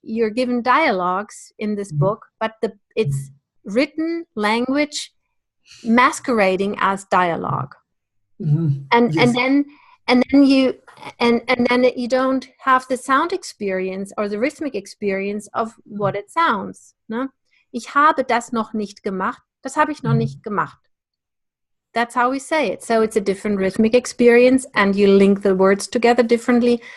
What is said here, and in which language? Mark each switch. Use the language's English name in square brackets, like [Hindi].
[English] You're given dialogues in this book, but it's written language masquerading as dialogue. And then you don't have the sound experience or the rhythmic experience of what it sounds. [German] Ne? Ich habe das noch nicht gemacht. Das habe ich noch nicht gemacht. [English] That's how we say it. So it's a different rhythmic experience, and you link the words together differently.